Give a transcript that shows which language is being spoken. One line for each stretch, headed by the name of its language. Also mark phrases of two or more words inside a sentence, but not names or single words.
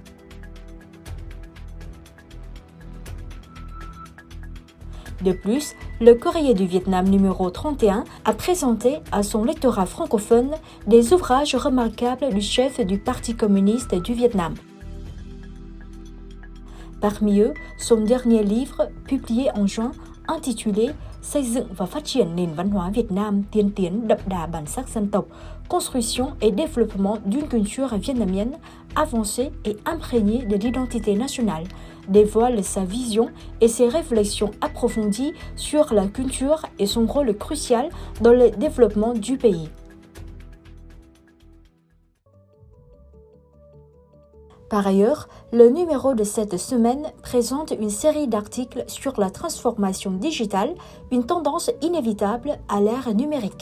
French: De plus, le Courrier du Vietnam numéro 31 a présenté à son lectorat francophone des ouvrages remarquables du chef du Parti communiste du Vietnam. Parmi eux, son dernier livre, publié en juin, intitulé Xây dựng và phát triển nền văn hóa Việt Nam tiên tiến đậm đà bản sắc dân tộc, construction et développement d'une culture vietnamienne avancée et imprégnée de l'identité nationale, dévoile sa vision et ses réflexions approfondies sur la culture et son rôle crucial dans le développement du pays. Par ailleurs, le numéro de cette semaine présente une série d'articles sur la transformation digitale, une tendance inévitable à l'ère numérique.